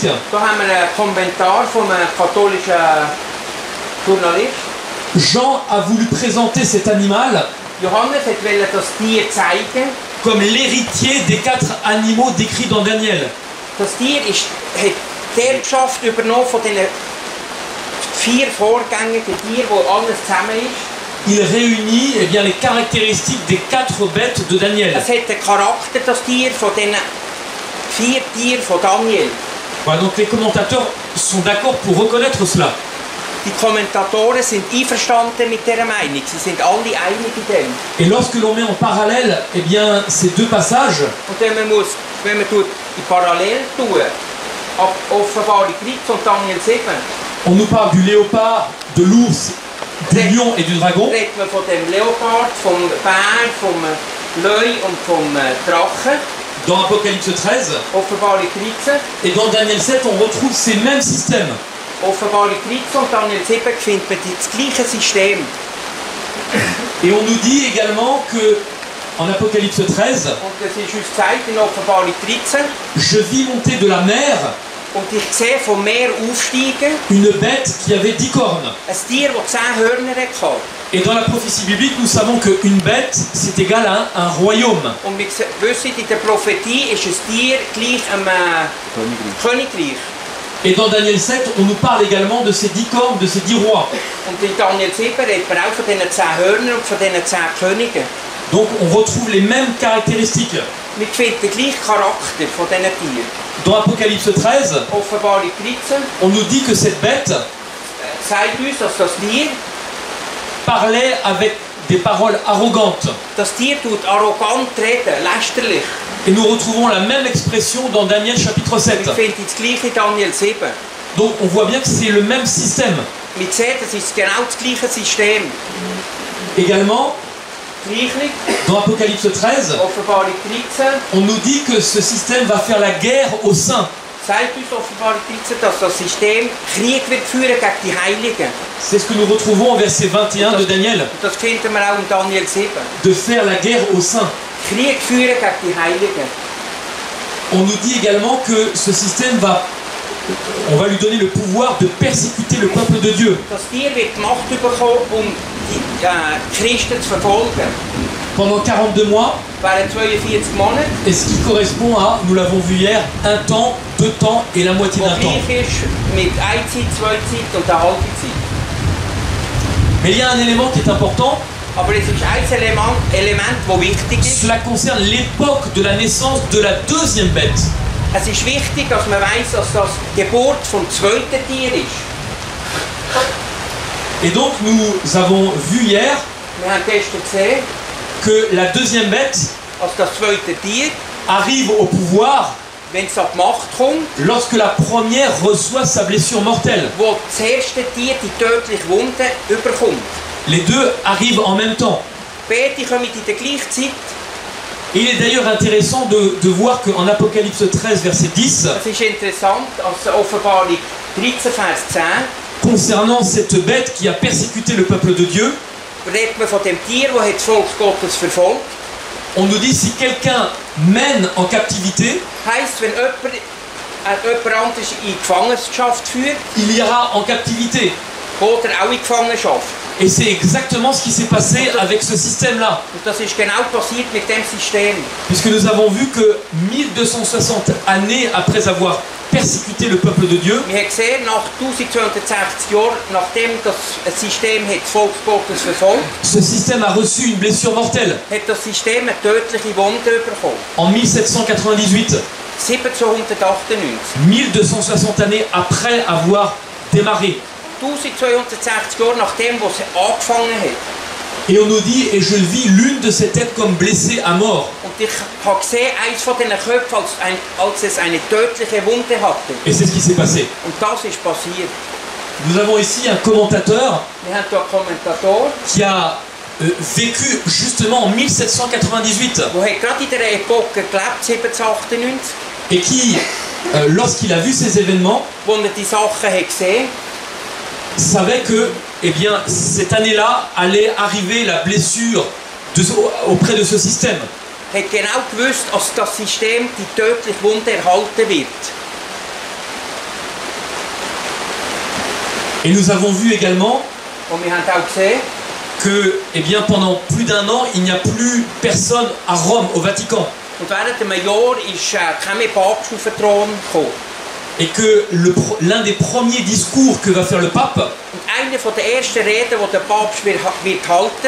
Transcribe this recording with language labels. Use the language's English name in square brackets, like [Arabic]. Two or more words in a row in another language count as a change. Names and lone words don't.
[German] Da haben wir einen Kommentar von einem katholischen Journalist. [French] Jean a voulu présenter cet animal [German] Johannes wollte das Tier zeigen. [French] comme l'héritier des 4 animaux décrits dans Daniel. [German] Das Tier hat die Erbschaft übernommen von den 4 vorgängigen Tieren, wo alles zusammen ist. [French] Il réunit les caractéristiques des 4 bêtes de Daniel. [German] Es hat den Charakter, das Tier, von den 4 Tieren von Daniel. [French] Voilà, donc les commentateurs sont d'accord pour reconnaître cela. [German] Die Kommentatoren sind einverstanden mit dieser Meinung. Sie sind alle einig in dem. [French] Et lorsque l'on met en parallèle ces deux passages, [German] Und wenn man die parallel tun, Offenbarung 13 und Daniel 7, [French] on nous parle du léopard, de l'ours du lion et du dragon. [German] Redet man von dem Leopard, vom Bär, vom Löwe und vom Drachen. [French] Dans Apocalypse 13. [German] Offenbarung 13. [French] Et dans Daniel 7, on retrouve ces mêmes systèmes. [German] Offenbarung 13 und Daniel 7 findet man das gleiche System. [French] Et on nous dit également que, en Apocalypse 13, [German] Und das ist uns gesagt in Offenbarung 13. [French] je vis monter de la mer [German] Und ich sehe vom Meer aufsteigen [French] une bête qui avait 10 cornes. [German] ein Tier, das 10 Hörner hatte. [French] Et dans la prophétie biblique, nous savons qu'une bête, c'est égal à un royaume. [German] Und wir wissen, in der Prophetie ist ein Tier gleich einem Königreich. [French] Et dans Daniel 7, on nous parle également de ces 10 cornes, de ces 10 rois. [German] Und in Daniel 7 redet man auch von diesen 10 Hörnern und von diesen 10 Königen. [French] Donc on retrouve les mêmes caractéristiques. [German] Wir finden den gleichen Charakter von diesen Tieren. [French] Dans Apocalypse 13, [German] Offenbarung 13 [French] on nous dit que cette bête [German] sagt uns, dass das Tier [French] avec des paroles arrogantes. [German] Das Tier tut arrogant reden, lästerlich. [French] Et nous retrouvons la même expression dans Daniel chapitre 7. [German] Wir finden das gleiche in Daniel 7. [French] Donc on voit bien que c'est le même système. [German] Wir sehen, das ist genau das gleiche System. [French] Également, [German] Gleichlich, [French] dans Apocalypse 13, [German] Offenbarung 13, [French] on nous dit que ce système va faire la guerre aux saints. [German] sagt uns Offenbarung 13, dass das System Krieg wird führen gegen die Heiligen. [French] C'est ce que nous retrouvons au verset 21 de Daniel. [German] Und das finden wir auch in Daniel 7. [French] De faire la guerre aux saints. [German] Krieg führen gegen die Heiligen. [French] On nous dit également que ce système on va lui donner le pouvoir de persécuter le peuple de Dieu. [German] Das Tier wird die Macht bekommen, die Christen zu verfolgen. [French] Pendant 42 mois, [German] Während 42 Monate. [French] et ce qui correspond à, nous l'avons vu hier, un temps, 2 temps et la moitié d'un temps. [German] Gleich ist mit Einzeit, Zweizeit und der halben Zeit. [French] Mais il y a un élément qui est important, [German] Aber es ist ein Element, das wichtig ist. [French] cela concerne l'époque de la naissance de la deuxième bête. [German] Es ist wichtig, dass man weiss, dass das die Geburt vom zweiten Tier ist. [French] Et donc nous avons vu hier [German] Wir haben gestern gesehen, [French] que la deuxième bête [German] dass das zweite Tier, [French] arrive au pouvoir [German] wenn es an die Macht kommt, [French] lorsque la première reçoit sa blessure mortelle. [German] wo das erste Tier die tödliche Wunde überkommt. [French] Les deux arrivent en même temps. [German] Beide kommen in der gleichen Zeit. [French] Et il est d'ailleurs intéressant de voir qu'en Apocalypse 13, verset 10, [German] Es ist interessant, als Offenbarung 13, Vers 10, [French] concernant cette bête qui a persécuté le peuple de Dieu, [German] redet man von dem Tier, das das Volk Gottes verfolgt. [French] on nous dit si quelqu'un mène en captivité, [German] Heisst, wenn jemand anderes in Gefangenschaft führt, [French] il ira en captivité. [German] geht er auch in Gefangenschaft. [French] Et c'est exactement ce qui s'est passé avec ce système-là. [German] Und das ist genau passiert mit dem System. [French] Puisque nous avons vu que 1260 années après avoir persécuté le peuple de Dieu, [German] Wir haben gesehen, nach 1260 Jahren, nachdem das System das Volk Gottes verfolgt, [French] ce système a reçu une blessure mortelle [German] hat das System eine tödliche Wunde bekommen. [French] en 1798, [German] 1798. [French] 1260 années après avoir démarré. [German] 1260 Jahre nachdem, wo es angefangen hat. [French] Et on nous dit, et je vis l'une de ces têtes comme blessée à mort. [German] Und ich habe gesehen, eins von diesen Köpfen, als es eine tödliche Wunde hatte. [French] Et c'est ce qui s'est passé. [German] Und das ist passiert. [French] Nous avons ici un commentateur [German] Wir haben hier einen Kommentator, [French] qui a vécu justement en 1798 [German] der gerade in dieser Epoche gelebt, 1798, [French] et qui, lorsqu'il a vu ces événements, [German] wo er die Sachen hat gesehen, [French] savait que, eh bien, cette année-là allait arriver la blessure auprès de ce système. [German] hat genau gewusst, dass das System die tödliche Wunde erhalten wird. [French] Et nous avons vu également [German] Und wir haben auch gesehen, [French] que, eh bien, pendant plus d'1 an, il n'y a plus personne à Rome, au Vatican. [German] und während einem Jahr ist kein mehr Papst auf den Thron gekommen. [French] Et que l'un des premiers discours que va faire le pape [German] Und eine von der ersten Reden, die der Papst wird halten,